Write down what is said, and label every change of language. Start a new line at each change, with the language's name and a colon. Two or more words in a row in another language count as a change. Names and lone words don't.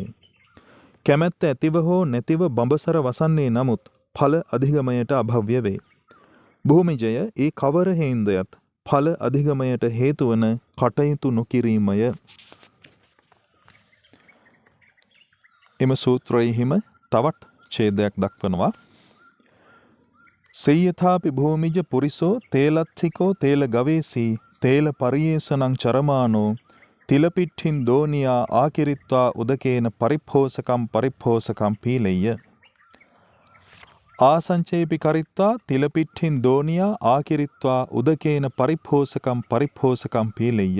Sinhala: කැමැත්ත ඇතිව හෝ නැතිව බඹසර වසන්නේ නමුත් ඵල අධිගමයට අභව්‍ය වේ. භූමිජය ඒ කවර හේන්දයත් ඵල අධිගමයට හේතුවන කටයුතු නොකිරීමය. එම සූත්‍රයෙහිම තවත් ඡේදයක් දක්වනවා.
Pali: සේයථාපි භූමිජ පුරිසෝ තේලත්ථිකෝ තේල ගවේසී තේල පරියේසනං චරමානෝ තිලපිට්ඨින් දෝනියා ආකිරිත්වා උදකේන පරිපෝසකං පීලෙය්‍ය. ආසංචේපි කරිත්වා තිලපිට්ඨින් දෝනියා ආකිරිත්වා උදකේන පරිපෝසකං පීලෙය්‍ය.